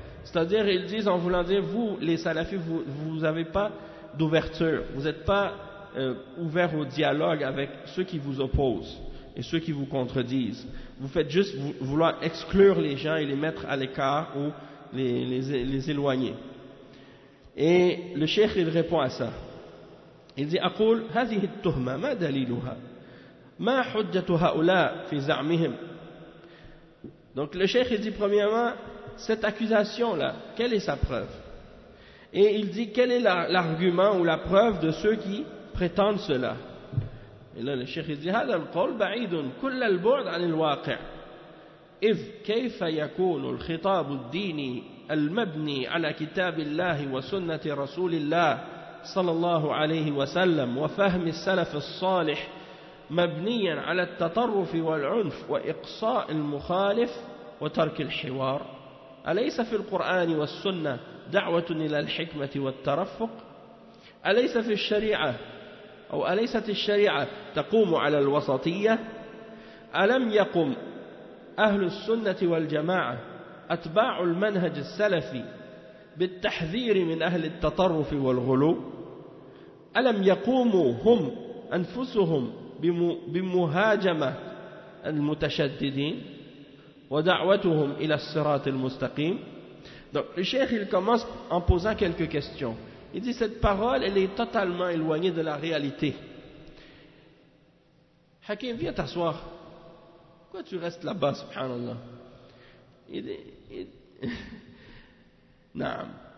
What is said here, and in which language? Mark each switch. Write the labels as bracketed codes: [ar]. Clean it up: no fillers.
[fr] C'est-à-dire, ils disent, en voulant dire, vous, les salafis, vous n'avez pas d'ouverture, vous n'êtes pas ouverts au dialogue avec ceux qui vous opposent et ceux qui vous contredisent. Vous faites juste vouloir exclure les gens et les mettre à l'écart ou les éloigner. Et le cheikh, il répond à ça. Il dit [ar] أقول هذه التهمة ما دليلها ما حجة هؤلاء في زعمهم. [fr] Donc le cheikh il dit premièrement, cette accusation là, quelle est sa preuve? Et il dit quel est l'argument ou la preuve de ceux qui prétendent cela. Et là le cheikh il dit [ar] هذا القول بعيد كل البعد عن الواقع إذ كيف يكون الخطاب الديني المبني على كتاب الله وسنة رسول الله صلى الله عليه وسلم وفهم السلف الصالح مبنيا على التطرف والعنف وإقصاء المخالف وترك الحوار أليس في القرآن والسنة دعوة إلى الحكمة والترفق أليس في الشريعة أو أليست الشريعة تقوم على الوسطية ألم يقم أهل السنة والجماعة أتباع المنهج السلفي بالتحذير من أهل التطرف والغلو ألم يقوموا هم أنفسهم بمهاجمة المتشددين ودعوتهم إلى الصراط المستقيم. [fr] Donc le cheikh il commence en posant quelques questions. Il dit cette parole elle est totalement éloignée de la réalité. Hakim, viens t'asseoir. Pourquoi tu restes là-bas, subhanallah? Il dit Naam.